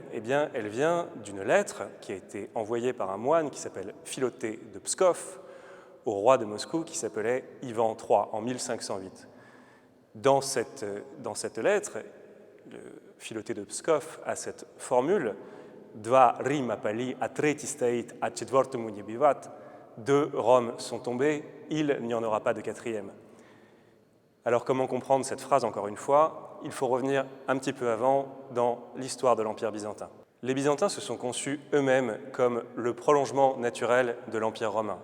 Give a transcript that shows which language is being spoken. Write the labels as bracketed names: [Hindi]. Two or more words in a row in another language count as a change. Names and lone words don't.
[French] Eh bien, elle vient d'une lettre qui a été envoyée par un moine qui s'appelle Philoté de Pskov au roi de Moscou qui s'appelait Ivan III en 1508. Dans cette lettre, le Philoté de Pskov a cette formule [Russian] Два Рима пали а третий стоит, а четвертому не бывает. [French] Deux Roms sont tombés, il n'y en aura pas de quatrième. Alors comment comprendre cette phrase encore une fois? Il faut revenir un petit peu avant dans l'histoire de l'Empire byzantin. Les Byzantins se sont conçus eux-mêmes comme le prolongement naturel de l'Empire romain.